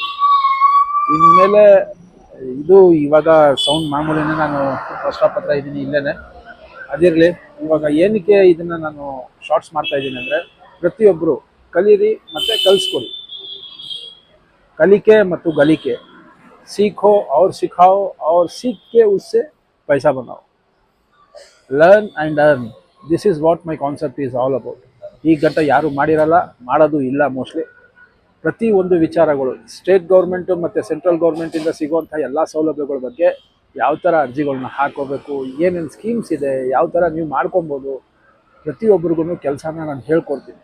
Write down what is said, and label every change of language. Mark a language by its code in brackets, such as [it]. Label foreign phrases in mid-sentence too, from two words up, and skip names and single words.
[kn] ಇನ್ಮೇಲೆ ಇದು ಇವಾಗ ಸೌಂಡ್ ಮಾಮೂಲಿನೇ, ನಾನು ಪ್ರಶ್ನಪತ್ರ ಇದ್ದೀನಿ ಇಲ್ಲೇ. ಅದಿರಲಿ, ಇವಾಗ ಏನಕ್ಕೆ ಇದನ್ನು ನಾನು ಶಾರ್ಟ್ಸ್ ಮಾಡ್ತಾ ಇದ್ದೀನಿ ಅಂದರೆ, ಪ್ರತಿಯೊಬ್ಬರು ಕಲೀರಿ ಮತ್ತು ಕಲಿಸ್ಕೊಡಿ. ಕಲಿಕೆ ಮತ್ತು ಗಳಿಕೆ [hi] सीखो और सिखाओ और सीख के उससे पैसा बनाओ. [en] learn and earn, this is what my concept is all about. [kn] ಈ ಗಂಟೆ ಯಾರು ಮಾಡಿರಲ್ಲ, ಮಾಡೋದು ಇಲ್ಲ ಮೋಸ್ಟ್ಲಿ. ಪ್ರತಿ ಒಂದು ವಿಚಾರಗಳು, [en] state government [kn] ಮತ್ತು [en] central government-inda [kn] ಸಿಗುವಂಥ ಎಲ್ಲ ಸೌಲಭ್ಯಗಳ ಬಗ್ಗೆ, ಯಾವ ಥರ ಅರ್ಜಿಗಳನ್ನ ಹಾಕೋಬೇಕು, ಏನೇನು ಸ್ಕೀಮ್ಸ್ ಇದೆ, ಯಾವ ಥರ ನೀವು ಮಾಡ್ಕೊಬೋದು, ಪ್ರತಿಯೊಬ್ಬರಿಗೂ ಕೆಲಸನ ನಾನು ಹೇಳ್ಕೊಡ್ತೀನಿ.